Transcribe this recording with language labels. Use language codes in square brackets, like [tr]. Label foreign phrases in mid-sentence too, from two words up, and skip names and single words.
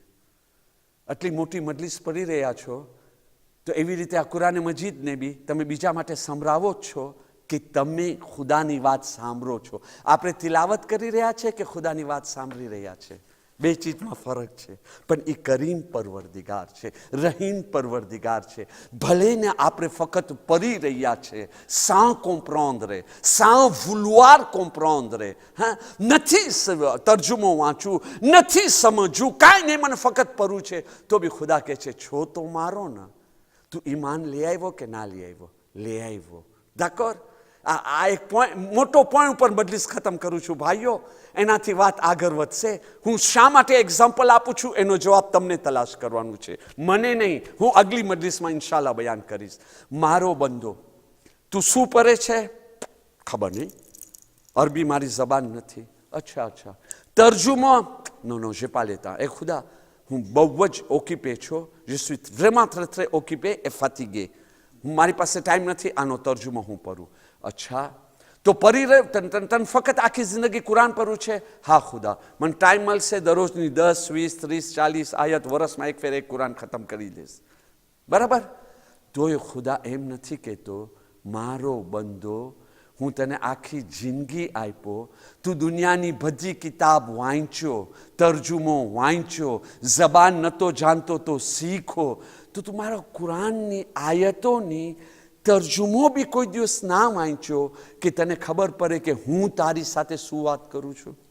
[gu] આટલી મોટી મજલિસ પઢી રહ્યા છો તો એવી રીતે આ કુરાન મજીદને બી તમે બીજા માટે સંભળાવો જ છો કે તમે ખુદાની વાત સાંભળો છો. આપણે તિલાવત કરી રહ્યા છે કે ખુદાની વાત સાંભળી રહ્યા છે? બે ચીજમાં ફરક છે. પણ એ કરીમ પરવરદિગાર છે, રહીમ પરવરદિગાર છે. ભલે ને આપણે ફક્ત પઢી રહ્યા છે, [fr] sans comprendre, sans vouloir comprendre, [gu] નથી તર્જુમો વાંચવું, નથી સમજવું, કાંઈ નહીં, મને ફક્ત પઢવું છે, તો બી ખુદા કહે છે છો તો મારો ને. તું ઈમાન લઈ આવ્યો કે ના લઈ આવ્યો? લઈ આવ્યો. d'accord? આ એક મોટો પોઈન્ટ ઉપર મજલિસ ખતમ કરું છું ભાઈઓ, એનાથી વાત આગળ વધશે. હું શા માટે એક્ઝામ્પલ આપું છું એનો જવાબ તમને તલાશ કરવાનું છે, મને નહીં. હું અગલી મજલિસમાં ઇન્શાલ્લાહ બયાન કરીશ. મારો બંદો, તું શું પઢે છે? ખબર નહીં, અરબી મારી જબાન નથી. અચ્છા, તર્જુમો નો જે pas લેતા. એ ખુદા, હું બહુ જ ઓક્યુપે છું, [fr] je suis vraiment très occupé et fatigué. [gu] મારી પાસે ટાઈમ નથી, આનો તર્જુમો હું પઢું. અચ્છા, તો પઢી રહ્યો તને ફક્ત આખી જિંદગી કુરાન પઢવું છે? હા ખુદા, મને ટાઈમ મળશે દરરોજની 10, 20, 30, 40 આયત વર્ષમાં એક ફેર એક કુરાન ખતમ કરી દઈશ. બરાબર? તોય ખુદા એમ નથી કહેતો મારો બંદો હું તને આખી જિંદગી આપ્યો, તું દુનિયાની બધી કિતાબ વાંચ્યો, તર્જુમો વાંચ્યો, જબાન નહોતો જાણતો તો શીખો, તો તું મારા કુરાનની આયતોની તર્જુમો બી કોઈ દિવસ ના વાંચ્યો કે તને ખબર પડે કે હું તારી સાથે શું વાત કરું છું?